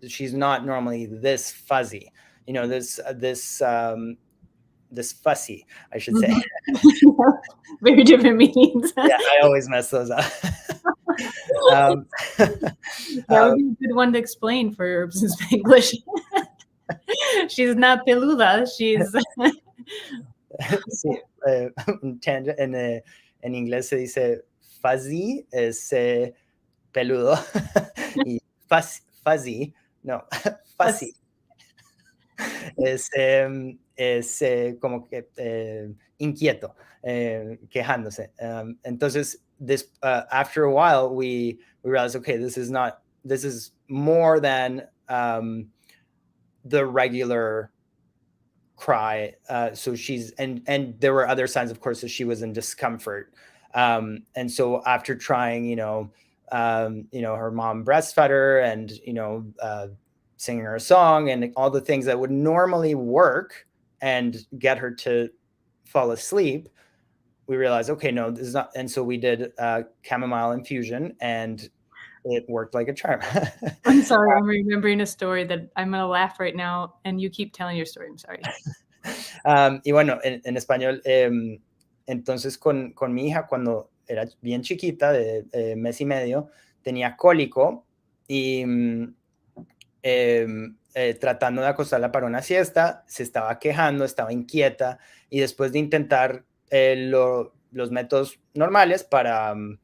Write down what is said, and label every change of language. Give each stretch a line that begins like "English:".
English: She's not normally this fuzzy, this fussy, I should say. Very different meanings. Yeah, I always mess those up. That would be a good one to explain for Herbs in Spanglish. She's not peluda, she's...
Spanish: Sí, en inglés se dice fuzzy, es peludo, y fuzzy, no, fussy, es como que inquieto, quejándose.
English: Entonces, after a while, we realized, okay, this is more than the regular cry. So and there were other signs, of course, that she was in discomfort. And so after trying, her mom breastfed her and, singing her a song and all the things that would normally work and get her to fall asleep, we realized, okay, no, this is not. And so we did chamomile infusion and it worked like a charm. I'm sorry, I'm remembering a story that I'm going to laugh right now and you keep telling your story. I'm sorry.
Spanish: Y bueno, en español, entonces con mi hija, cuando era bien chiquita, de mes y medio, tenía cólico y tratando de acostarla para una siesta, se estaba quejando, estaba inquieta, y después de intentar los métodos normales para